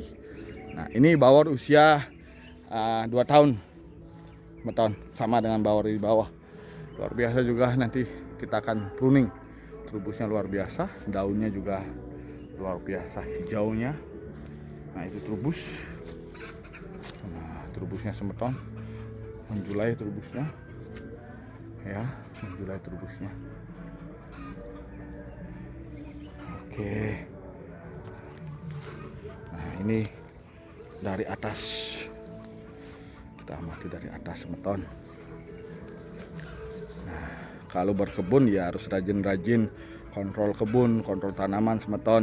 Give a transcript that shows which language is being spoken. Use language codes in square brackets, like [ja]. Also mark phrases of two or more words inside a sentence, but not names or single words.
[id] Nah, ini bawor usia 2 tahun. Semeton sama dengan bawor di bawah. Luar biasa juga, nanti kita akan pruning. Trubusnya luar biasa, daunnya juga luar biasa hijaunya. Nah, itu trubus. Nah, trubusnya semeton menjulai trubusnya ya, menjulai trubusnya. Oke. Nah, ini dari atas, kita amati dari atas semeton. Nah, kalau berkebun ya harus rajin-rajin kontrol kebun, kontrol tanaman semeton.